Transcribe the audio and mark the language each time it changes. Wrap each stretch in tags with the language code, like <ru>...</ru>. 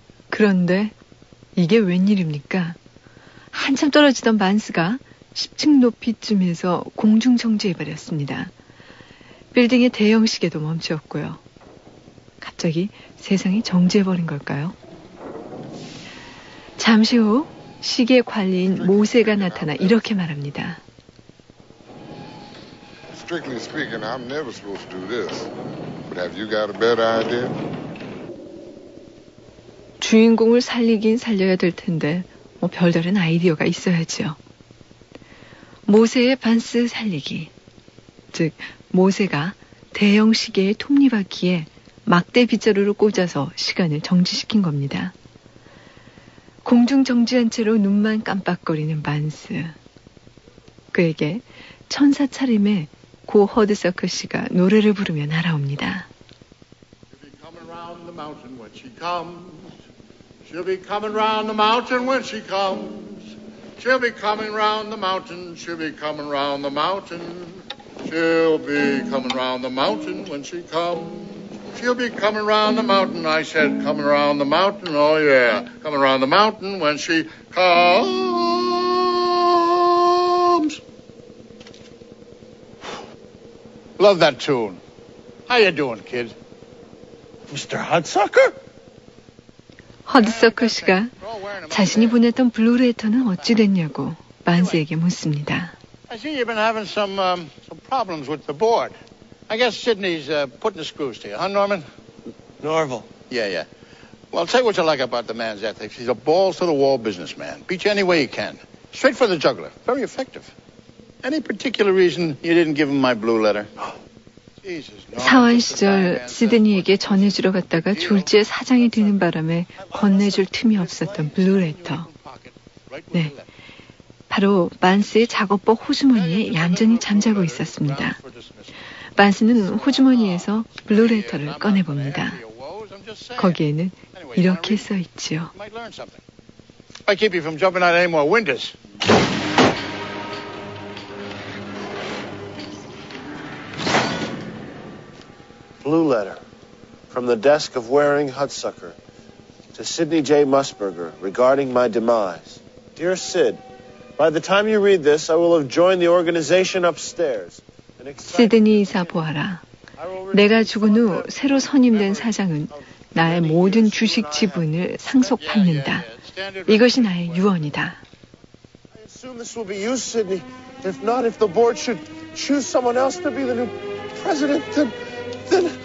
<ko>그런데 이게 웬일입니까? 한참 떨어지던 만스가 10층 높이쯤에서 공중정지해버렸습니다. 빌딩의 대형 시계도 멈췄고요. 갑자기 세상이 정지해버린 걸까요? 잠시 후 시계 관리인 모세가 나타나 이렇게 말합니다.</ko> <en>Strictly speaking, I'm never supposed to do this. But have you got a better idea?</en> <ko>주인공을 살리긴 살려야 될 텐데 뭐 별다른 아이디어가 있어야죠. 모세의 반스 살리기. 즉 모세가 대형 시계의 톱니바퀴에 막대 빗자루를 꽂아서 시간을 정지시킨 겁니다. 공중 정지한 채로 눈만 깜빡거리는 반스. 그에게 천사 차림의 고 허드 서클 씨가 노래를 부르며 날아옵니다.</ko> <en>She'll be coming round the mountain when she comes. She'll be coming round the mountain when she comes. She'll be coming round the mountain. She'll be coming round the mountain. She'll be coming round the mountain when she comes. She'll be coming round the mountain, I said, coming round the mountain, oh yeah, coming round the mountain when she comes. Love that tune. How you doing, kid? Mr. Hudsucker?</en> <ko>Hudsucker 씨가 자신이 보냈던 블루레터는 어찌 됐냐고 만세에게 묻습니다.</ko> <en>I see you've been having some problems with the board. I guess Sydney's putting the screws to you, huh, Norman? Norval. Yeah, yeah. Well, say what you like about the man's ethics. He's a balls-to-the-wall businessman. Beat you any way he can. Straight for the juggler. Very effective. Any particular reason you didn't give him my blue letter? Jesus, Norman.</en> <ko>사원 시절 시드니에게 전해주러 갔다가 졸지에 사장이 되는 바람에 건네줄 틈이 없었던 블루레터. 네. 바로 만스의 작업복 호주머니에 얌전히 잠자고 있었습니다. 반스는 호주머니에서 블루레터를 꺼내봅니다. 거기에는 이렇게 써있지요.</ko> <en>I keep you from jumping out any more windows. Blue letter from the desk of Waring Hudsucker to Sidney J. Musburger regarding my demise. Dear Sid, by the time you read this, I will have joined the organization upstairs.</en> <ko>시드니 이사 보아라. 내가 죽은 후 새로 선임된 사장은 나의 모든 주식 지분을 상속받는다. 이것이 나의 유언이다.</ko> <en>I assume this will be you, Sidney. If not, if the board should choose someone else to be the new president, then</en>